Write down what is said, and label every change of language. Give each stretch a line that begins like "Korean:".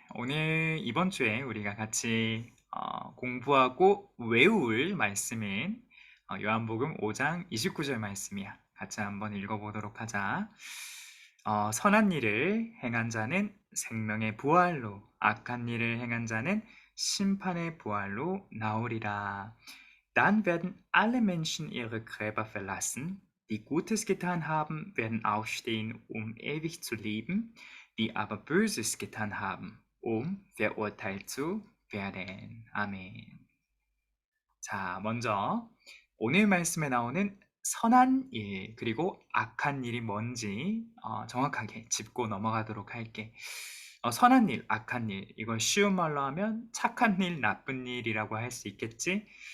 Korean: 오늘 이번 주에 우리가 같이 공부하고 외울 말씀인 요한복음 5장 29절 말씀이야. 같이 한번 읽어보도록 하자. 선한 일을 행한 자는 생명의 부활로, 악한 일을 행한 자는 심판의 부활로 나오리라.
German: Dann werden alle Menschen ihre Gräber verlassen, die Gutes getan haben, werden aufstehen, um ewig zu leben, die aber Böses getan haben, um verurteilt zu werden.
Korean: 아멘. 자, 먼저 오늘 말씀에 나오는 선한 일 그리고 악한 일이 뭔지 정확하게 짚고 넘어가도록 할게. 선한 일, 악한 일, 이걸 쉬운 말로 하면 착한 일, 나쁜 일이라고 할 수 있겠지.